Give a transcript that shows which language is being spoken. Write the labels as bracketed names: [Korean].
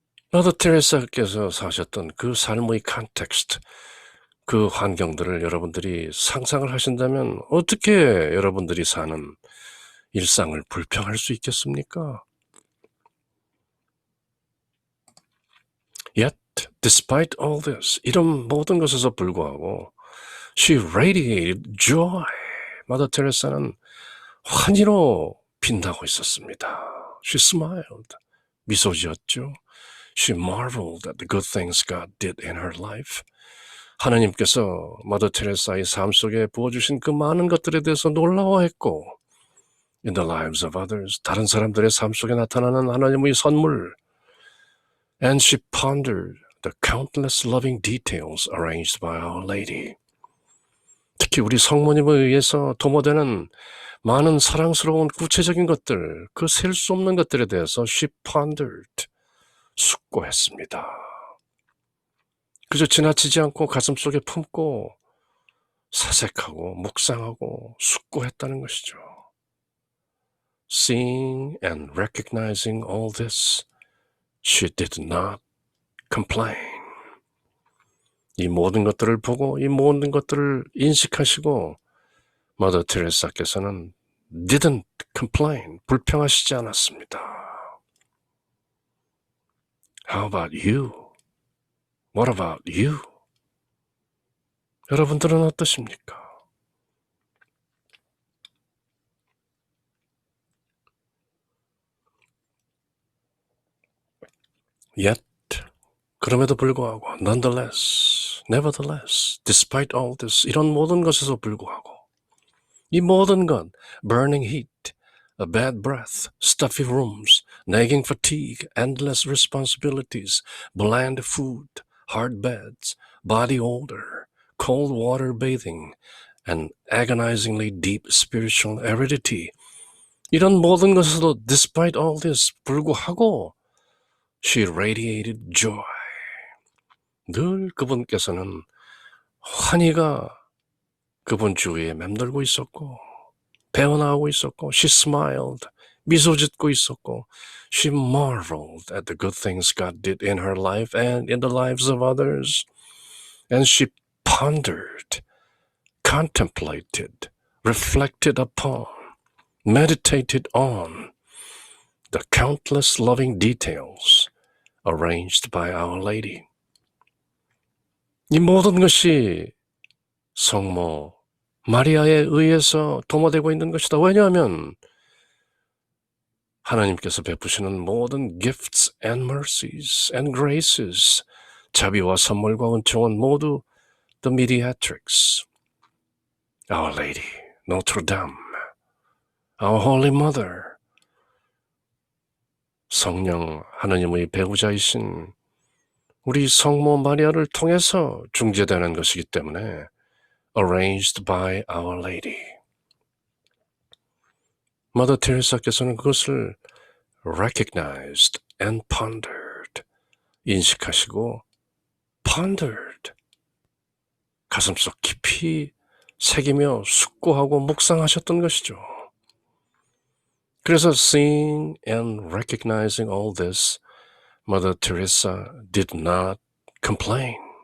[Korean] 마더 테레사께서 사셨던 그 삶의 컨텍스트, 그 환경들을 여러분들이 상상을 하신다면 어떻게 여러분들이 사는 일상을 불평할 수 있겠습니까? [English] Yet, despite all this, [Korean] 이런 모든 것에서 불구하고 [English] she radiated joy. [Korean] 마더 테레사는 환희로 빛나고 있었습니다. [English] She smiled. [Korean] 미소 지었죠. [English] She marveled at the good things God did in her life. [Korean] 하나님께서 마더 테레사의 삶 속에 부어주신 그 많은 것들에 대해서 놀라워했고 [English] in the lives of others, [Korean] 다른 사람들의 삶 속에 나타나는 하나님의 선물. [English] And she pondered the countless loving details arranged by Our Lady. [Korean] 특히 우리 성모님에 의해서 도모되는 많은 사랑스러운 구체적인 것들, 그 셀 수 없는 것들에 대해서 [English] she pondered, [Korean] 숙고했습니다. 그저 지나치지 않고 가슴속에 품고 사색하고 묵상하고 숙고했다는 것이죠. [English] Seeing and recognizing all this, she did not complain. [Korean] 이 모든 것들을 보고 이 모든 것들을 인식하시고 마더 테레사께서는 [English] didn't complain, [Korean] 불평하시지 않았습니다. [English] How about you? What about you? [Korean] 여러분들은 어떠십니까? [English] Yet, [Korean] 그럼에도 불구하고, [English] nonetheless, nevertheless, despite all this, [Korean] 이런 모든 것에서 불구하고, 이 모든 것, [English] burning heat, a bad breath, stuffy rooms, nagging fatigue, endless responsibilities, bland food, hard beds, body odor, cold water bathing, and agonizingly deep spiritual aridity. [Korean] 이런 모든 것에도 [English] despite all this [Korean] 불구하고 [English] she radiated joy. [Korean] 늘 그분께서는 환희가 그분 주위에 맴돌고 있었고 배어나오고 있었고 [English] she smiled, [Korean] 미소 짓고 있었고 [English] she marveled at the good things God did in her life and in the lives of others. And she pondered, contemplated, reflected upon, meditated on the countless loving details arranged by Our Lady. [Korean] 이 모든 것이 성모 마리아에 의해서 도모되고 있는 것이다. 왜냐하면 하나님께서 베푸시는 모든 [English] gifts and mercies and graces, [Korean] 자비와 선물과 은총은 모두 [English] the mediatrix, Our Lady, Notre Dame, Our Holy Mother, [Korean] 성령 하나님의 배우자이신 우리 성모 마리아를 통해서 중재되는 것이기 때문에 [English] arranged by Our Lady. [Korean] 마더 테레사께서는 그것을 [English] recognized and pondered, [Korean] 인식하시고 [English] pondered, [Korean] 가슴속 깊이 새기며 숙고하고 묵상하셨던 것이죠. 그래서 [English] seeing and recognizing all this, Mother Teresa did not complain.